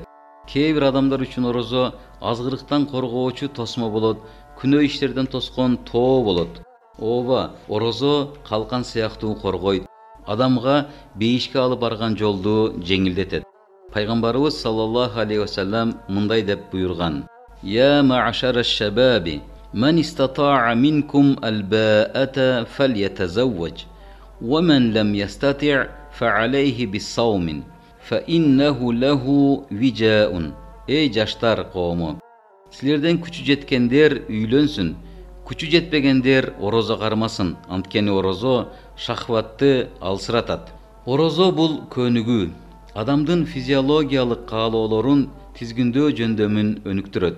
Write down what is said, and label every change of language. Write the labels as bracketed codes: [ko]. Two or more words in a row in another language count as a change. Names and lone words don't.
[ky] Кээ бир адамдар үчүн орозо азгырыктан коргоочу тосмо болот, күнөө иштерден тоскон тоо болот. Ооба, орозо калкан сыяктуу коргойт. Адамга бейишке алып барган жолду жеңилдетет. Пайгамбарыбыз [ar] صلى الله عليه وسلم [ky] мындай деп буйрган: [ar] "يا معشر الشباب، من استطاع منكم الباءة فليتزوج، ومن لم يستطع فعليه بالصوم، فإنه له وجاء." [ky] Эй жаштар коому, силерден күчү жеткендер үйлөнсүн, күчү жетпегендер орозо кармасын, анткени орозо шахватты алсыратат. Орозо бул көнүгүү, адамдын физиологиялык каалоолорун тизгиндөө жөндөмүн өнүктүрөт.